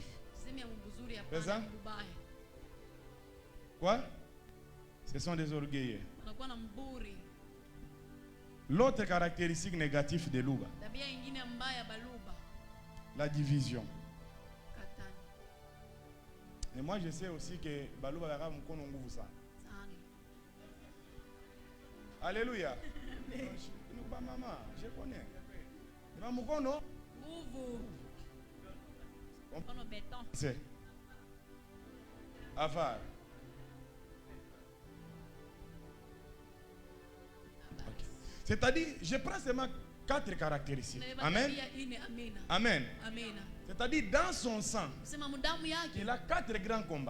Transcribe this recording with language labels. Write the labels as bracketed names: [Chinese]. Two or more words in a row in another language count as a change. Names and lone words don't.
[French] C'est ça? Quoi? Ce sont des orgueilleux. L'autre caractéristique négative de Luba, la division. Et moi je sais aussi que Baluba [Swahili] va mkono nguvu sana. [French] Alléluia. Maman, je connais. [Swahili] Va mkono nguvu. [French] C'est avare. C'est-à-dire, je prends seulement 4 caractéristiques. Amen. Amen. C'est-à-dire, dans son sang, il a 4 grands combats.